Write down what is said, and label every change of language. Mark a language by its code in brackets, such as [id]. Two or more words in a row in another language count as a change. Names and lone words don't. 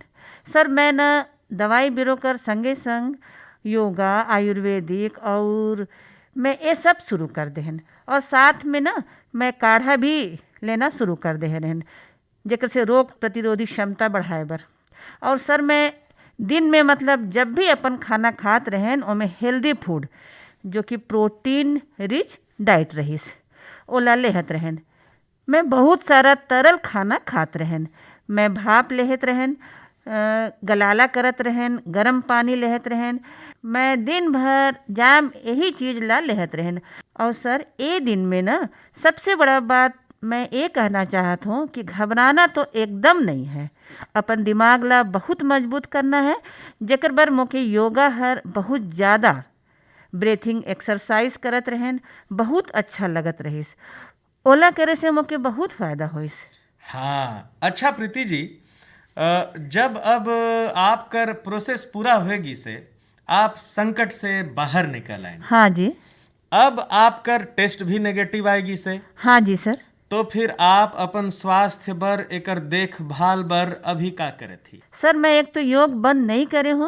[hne] सर मैं न दवाई बिरो कर संगे संग योगा, आयुर्वेदिक और मैं ये सब शुरू कर देहन। और साथ में ना मैं काढ़ा भी लेना शुरू कर दे रहन, जेकर से रोग प्रतिरोधी क्षमता बढ़ाए बर। और सर मैं दिन में मतलब जब भी अपन खाना खात रहन ओमे [en] healthy food [hne] जो कि [en] protein rich diet [hne] रहीस ओला लेहत रहन। मैं बहुत सारा तरल खाना खात रहन, मैं भाप लेहत रहन, गलाला करत रहन, गरम पानी लेहत रहन, मैं दिन भर जाम यही चीज़ ला लेहत रहन। और सर ये दिन में ना सबसे बड़ा बात मैं ये कहना चाहत हूँ कि घबराना तो एकदम नहीं है, अपन दिमाग ला बहुत मजबूत करना है। जेकर बर मोके योगा हर बहुत ज़्यादा [en] breathing exercise [hne] करत रहन, बहुत अच्छा लगत रहीस, ओला करे से मोके बहुत फ़ायदा होइस। हाँ अच्छा प्रीति जी, जब अब आपकर प्रोसेस पूरा होएगी से आप संकट से बाहर निकल आए, हाँ जी। अब आपकर टेस्ट भी नेगेटिव आएगी से, हाँ जी सर। तो फिर आप अपन स्वास्थ्य बर एकर देखभाल बर अभी का करे थी? सर मैं एक तो योग बंद नहीं करे हूँ,